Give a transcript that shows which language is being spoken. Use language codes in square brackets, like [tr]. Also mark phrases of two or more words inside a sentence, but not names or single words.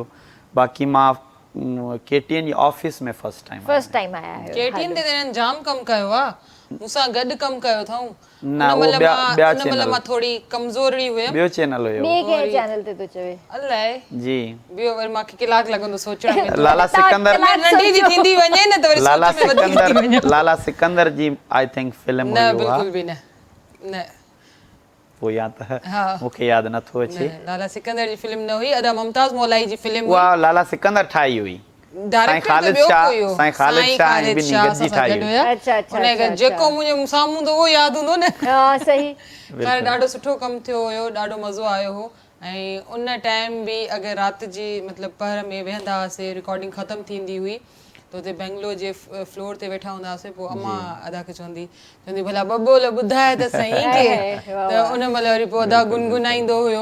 [sd] बाक़ी मां KTN जी ऑफिस में [en] first time [sd] आया आहियो। KTN ते हिननि जाम कमु कयो आहे, मूंसां गॾु कमु कयो अथऊं। न वो ॿिया चैनल मां थोरी कमज़ोरी हुयमि। ॿियो चैनल हुयो। ॿिए कहिड़े चैनल ते तो चवे? अलाए जी ॿियो वरी मूंखे कलाक लॻंदो सोचण में। लाला सिकंदर नंढी जी थींदी वञे न त वरी लाला सिकंदर जी [en] I think [sd] फिल्म हुई। न बिल्कुल भी न [ur] وہ یاد ہے, [sd] मूंखे यादि नथो अचे। लाला सिकंदर जी फिल्म न हुई, अदा मुमताज मौलाई जी फिल्म हुई। उहा लाला सिकंदर ठाही हुई। डायरेक्टर ख़ालिद शाह बि निगत ठाही हुई। अच्छा जेको मुंहिंजे साम्हूं तो वो याद हूंदो न। हां सही। पर ॾाढो सुठो कमु थियो हुयो, ॾाढो मज़ो आयो हो। ऐं उन टाइम बि अगरि राति जी मतिलबु पहर में वेहंदा हुआसीं, रिकॉर्डिंग ख़तमु थींदी हुई त हुते बेंगलोर जे फ्लोर ते वेठा हूंदा हुआसीं। पोइ अम्मा अदा खे चवंदी भला ॿ ॿोल ॿुधाए त सही के त उन महिल वरी पोइ अदा गुनगुनाईंदो हुयो।